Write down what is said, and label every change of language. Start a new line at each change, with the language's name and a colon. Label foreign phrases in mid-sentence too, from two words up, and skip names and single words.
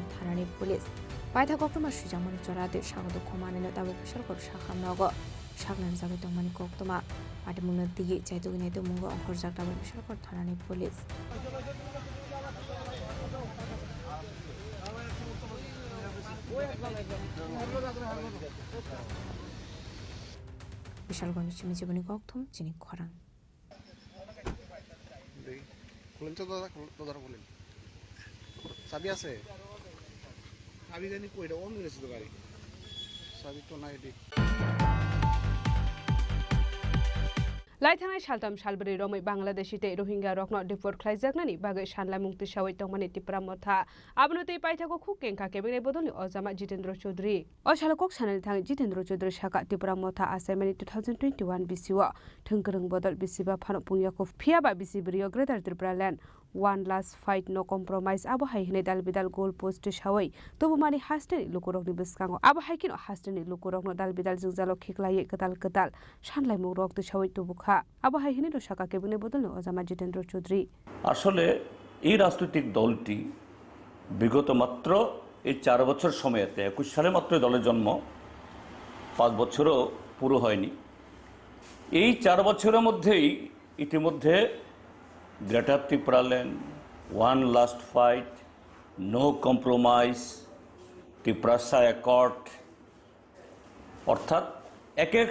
Kok Borok: thanani police paitha koktuma sujamoni chorate sagodo khomani no tabo bishalgor shakham nogo shaknan jagai tongmani koktuma patimuni dige chaitugini to mungo horjak tabo bishalgor thanani police bishalgor ni chimijiboni koktum Chini Khorang
Bangla: খুলেন তো দাদা, দাদা খুলেন। চাবি আছে? চাবি জানি কইটা অন হয়েছিল গাড়ি, চাবি তো নাই এদিক।
Kok Borok: Laithangai shaltam shalbri romai Bangladeshi te Rohingya rokno deport khlaijaknani bagai sanlai mukti sawai tongmani Tripura motha abnoti paithako khukengka kebene bodoni ojama Jitendra Chaudhary o shalakok sanali thang Jitendra Chaudhary shaka Tripura motha asaimani 2021 BCO thungkrung bodol bisiba phano pungyako phiaba bisibrio
English: Greater Tripura land one last fight no compromise
Kok Borok: abo haihine dalbidal
English: goal post
Kok Borok: sawai tobumani hasteni lukurokni biskango abo haikino hasteni lukurokno dalbidal jingjalo khiklai ketal sanlai murok tu sawai tobukha abo haihine no shaka kebune bodolno ojama Jitendra Chaudhary
Bangla: আসলে এই রাজনৈতিক দলটি বিগত মাত্র এই 4 বছর সময়তে 21 সালে মাত্র দলের জন্ম 5 বছরও পুরো হয়নি এই 4 বছরের মধ্যেই ইতিমধ্যে
English: Greater Tripura land one last fight no compromise
Bangla: ত্রিপুরা অ্যাকর্ড অর্থাৎ এক এক